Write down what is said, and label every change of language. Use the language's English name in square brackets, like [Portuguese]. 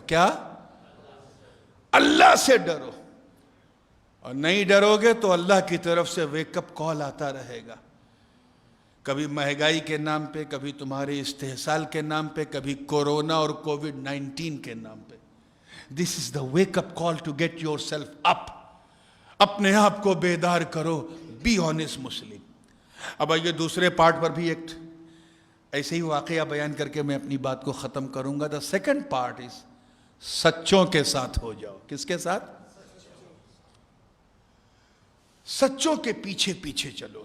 [Urdu] کیا؟ اللہ سے ڈرو. اور نہیں ڈرو گے تو اللہ کی طرف سے ویک اپ کال آتا رہے گا. کبھی مہنگائی کے نام پہ، کبھی تمہارے استحصال کے نام پہ، کبھی کورونا اور کووڈ-19 کے نام پہ. [English] This is the wake up call to get your self up. [Urdu] اپنے آپ کو بیدار کرو. [English] Be honest Muslim. [Urdu] اب آئیے دوسرے پارٹ پر بھی ایک ایسے ہی واقعہ بیان کر کے میں اپنی بات کو ختم کروں گا. [English] the second part is [Urdu] سچوں کے ساتھ ہو جاؤ. کس کے ساتھ؟ سچوں کے پیچھے پیچھے چلو.